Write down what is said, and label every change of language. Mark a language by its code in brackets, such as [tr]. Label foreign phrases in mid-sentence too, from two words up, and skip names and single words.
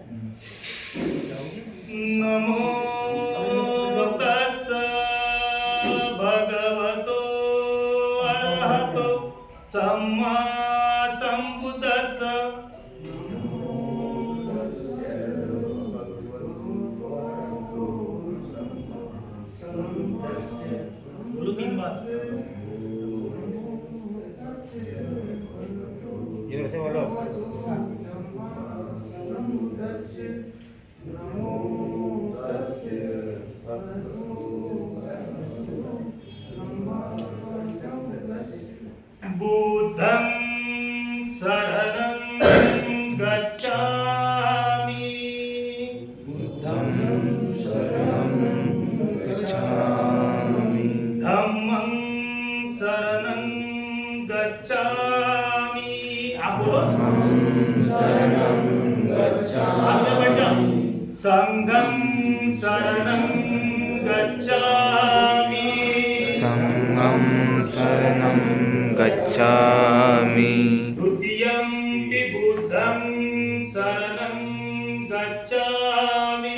[pi] नमो तस्स भगवतो अरहतो सम्मा संबुद्धस्स। [hi] बोलो 3 बार। ये कैसे बोलो? [pi] बुद्धं शरणं गच्छामि, बुद्धं शरणं गच्छामि, धम्मं शरणं गच्छामि। [hi] आप बोलो, [pi] शरणं गच्छामि, संघं शरणं गच्छामि, संघं शरणं गच्छामि, द्वितीयंपि बुद्धं शरणं गच्छामि,